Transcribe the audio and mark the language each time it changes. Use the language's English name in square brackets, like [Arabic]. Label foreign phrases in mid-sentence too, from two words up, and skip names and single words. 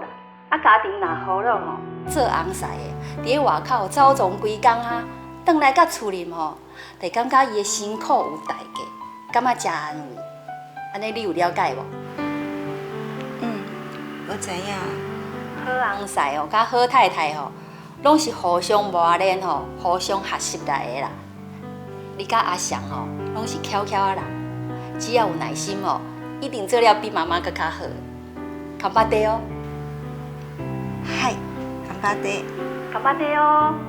[Min Nan Chinese] 啊，家庭若和乐吼，做翁婿的伫咧外口走总规工啊，转来到厝里吼，就感觉伊的辛苦有代价。感觉真安慰，安尼你有了解无？我知影。好翁婿哦，甲好太太吼，拢是互相磨练吼，互相学习来的啦。你甲阿翔吼，拢是巧巧的人，只要有耐心哦，一定做了比妈妈搁较好。干巴爹哦！嗨，干巴爹。干巴爹哦！